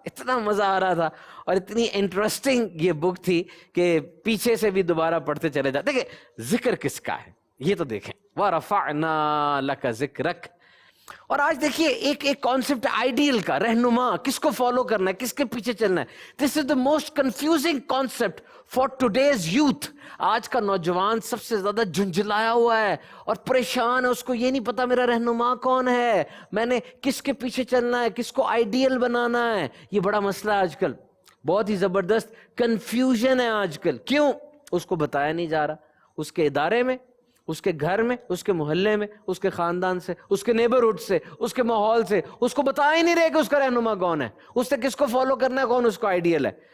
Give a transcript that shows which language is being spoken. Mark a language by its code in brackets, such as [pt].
[ur] اتنا مزہ آ رہا تھا اور اتنی انٹرسٹنگ یہ بک تھی کہ پیچھے سے بھی دوبارہ پڑھتے چلے جاتے. دیکھیں ذکر کس کا ہے یہ تو دیکھیں, [ar] وَرَفَعْنَا لَكَ ذِكْرَكَ. [ur] اور آج دیکھیے ایک کانسیپٹ آئیڈیل کا, رہنما, کس کو فالو کرنا ہے, کس کے پیچھے چلنا ہے. [en] This is the most confusing concept for today's youth. [ur] آج کا نوجوان سب سے زیادہ جھنجھلایا ہوا ہے اور پریشان ہے, اس کو یہ نہیں پتا میرا رہنما کون ہے, میں نے کس کے پیچھے چلنا ہے, کس کو آئیڈیل بنانا ہے. یہ بڑا مسئلہ ہے آج کل, بہت ہی زبردست کنفیوژن ہے آج کل. کیوں؟ اس کو بتایا نہیں جا رہا. اس کے ادارے میں, اس کے گھر میں, اس کے محلے میں, اس کے خاندان سے, اس کے نیبرہڈ سے, اس کے ماحول سے اس کو بتا ہی نہیں رہے کہ اس کا رہنما کون ہے, اس سے کس کو فالو کرنا ہے, کون اس کو آئیڈیل ہے.